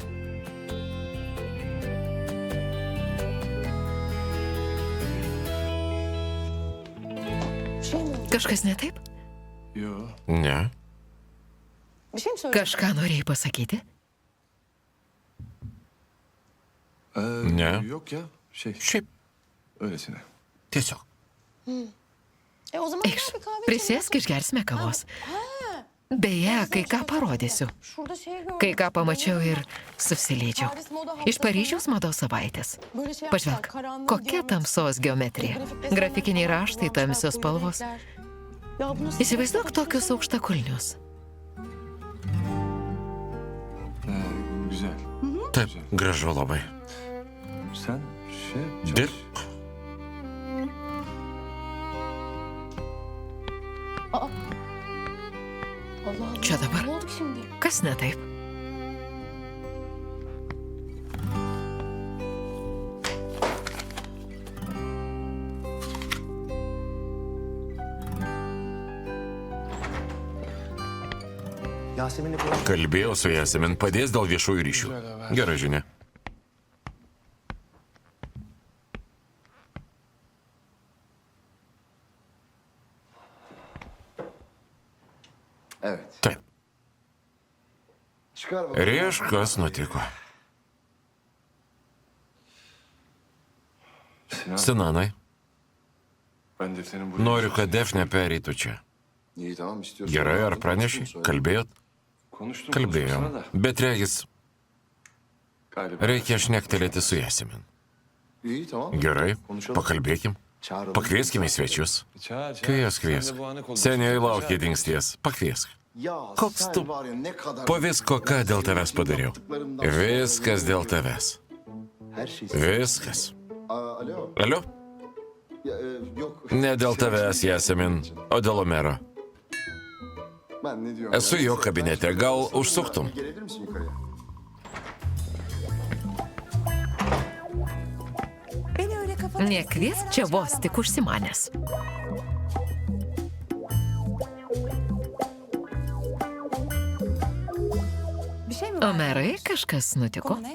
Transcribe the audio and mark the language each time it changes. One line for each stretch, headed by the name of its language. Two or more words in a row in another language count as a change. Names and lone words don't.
Lithuanian: Kažkas ne taip?
Turkish: Yo.
Lithuanian: Ne. Kažką norėjai pasakyti? Ne.
Turkish: Yok ya.
Lithuanian: Šiaip,
Turkish: Öylesine.
Lithuanian: tiesiog. Eikš, prisėsk, išgersime kavos. Beje, kai ką parodysiu. Kai ką pamačiau ir susilėdžiau. Iš Paryžiaus mados savaitės. Pažvelk, kokia tamsos geometrija. Grafikiniai raštai, tamsios spalvos. Įsivaizduok tokius aukštakulnius.
Turkish: Güzel.
Lithuanian: Taip, gražu labai.
Turkish: Sen şey
Lithuanian: Dirbk. Čia dabar. Kas ne taip? Kalbėjau su Jasemin, padės dėl viešųjų ryšių. Gera žinia.
Turkish: Evet.
Lithuanian: Taip.
Turkish: Çıkar bakalım.
Lithuanian: Rėž, kas nutiko. Sinanai,
Turkish: Ben defterin buraya...
Lithuanian: noriu, kad Defne pereitų čia.
Turkish: İyi tamam istiyorsan.
Lithuanian: Gerai, ar praneši? Kalbėjot?
Turkish: Konuştum.
Lithuanian: Kalbėjom.
Turkish: konuşmasına da.
Lithuanian: Bet regis,
Turkish: Galiba.
Lithuanian: reikia šnektelėti su Jasemin.
Turkish: İyi tamam.
Lithuanian: Gerai,
Turkish: Konuşalım.
Lithuanian: pakalbėkim.
Turkish: Çağır onu.
Lithuanian: Pakvieskime į svečius.
Turkish: Çağır, çağır.
Lithuanian: Kviesk. Seniai laukia dingsties. Pakviesk. Koks tu? Po visko, ką dėl tavęs padariau. Viskas dėl tavęs. Viskas.
Turkish: Alo.
Lithuanian: Alio?
Turkish: Yok.
Lithuanian: Ne dėl tavęs, Jasemin, o dėl Omero.
Turkish: Ben ne diyorum?
Lithuanian: Esu jo kabinete, gal užsuktum?
Turkish: Gelebilir misin yukarıya?
Lithuanian: Nekviesk čia vos tik užsimanęs. Omerai, kažkas nutiko?